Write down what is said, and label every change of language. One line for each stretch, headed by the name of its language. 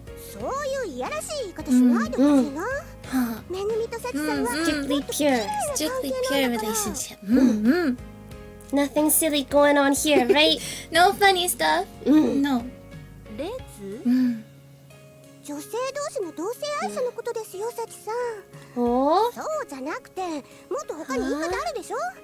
Japanese: そういういやらしい言い方しないでほしいな。めぐみとサチさんは
English: Strictly pure. Strictly pure relationship. Nothing silly going on here, right? No funny stuff. No.
Japanese: レーズ？女性同士の同性愛者のことですよ、サチさん。 Oh? そうじゃなくて、もっと他に言い方あるでしょ。